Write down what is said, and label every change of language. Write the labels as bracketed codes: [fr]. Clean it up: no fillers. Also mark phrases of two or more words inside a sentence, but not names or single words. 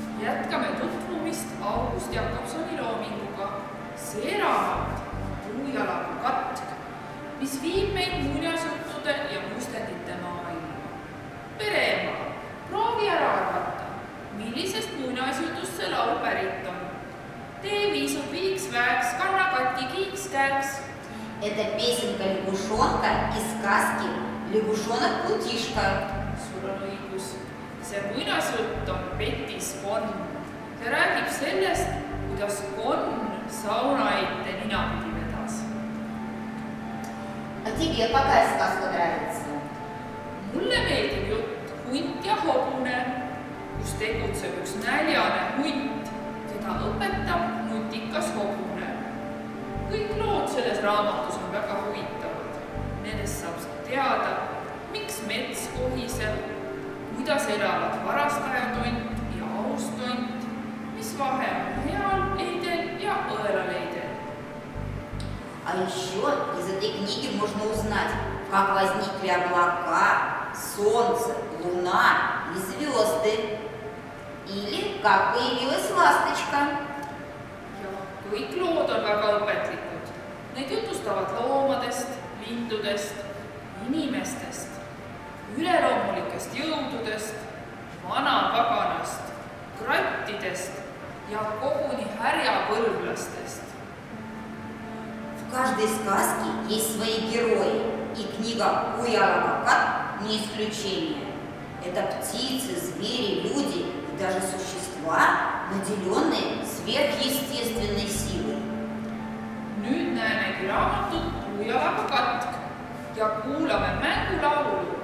[et] jätkame tutvumist August Jakobsoni loominguga See raamat Puujalaga katk, mis viib meid muinasjuttude ja mustendite maailma. Pereema, proovi ära arvata, millisest muinasjutust see laul pärit on. Tee viisub viiks väeks, kanna katki kiiks käeks. [ru] Это песенка лягушонка из сказки «Лягушонок-плутишка». [et] Sul on õigus. See muinasjutt on Petis Konn. See räägib sellest, kuidas Konn sauna ette ninapidi vedas. [ru] А тебе какая сказка нравится? [et] Mulle meeldib jutt Hunt ja hobune, kus tegutseb üks näljane hunt, keda õpetab nutikas hobune. Kõik lood selles raamatus on väga huvitavad. Nendest saab teada, miks mets kohiseb, kuidas elavad varastajatont ja austont, mis vahe on heal leidel ja õelaleidel. [ru] А еще из этой книги можно узнать, как возникли облака, солнце, луна и звезды. Или как появилась ласточка. [et] Ja kõik lood on väga õpetlikud. Neid jutustavad loomadest, lindudest, inimestest, üleloomulikest jõududest, vanapaganast, krattidest ja koguni härjapõlvlastest. [ru] В каждой сказке есть свои герои, и книга «Puujalaga katk» не исключение. Это птицы, звери, люди и даже существа, наделенные сверхъестественной силой. [et] Nüüd näemegi raamatut Puujalaga katk ja kuulame mängulaulu